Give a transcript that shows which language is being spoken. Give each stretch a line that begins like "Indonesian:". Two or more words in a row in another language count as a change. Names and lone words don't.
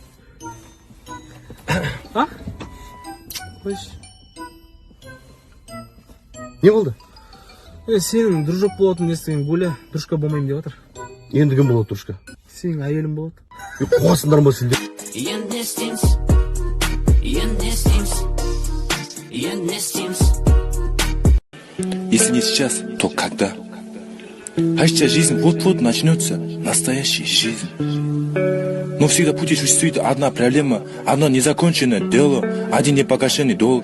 Kazakh: А? Қойшы. Не болды? Сенің дружок болатын естіген Гуля, дружка болмайым деп отыр. Енді кім болады дружка? Сенің әйелің болады. Қуасыңдар ма сендер?
Russian: Если не сейчас, то когда? А сейчас жизнь вот-вот начнется, настоящая жизнь. Но всегда пути существует одна проблема, одно незаконченное дело, один непогашенный долг.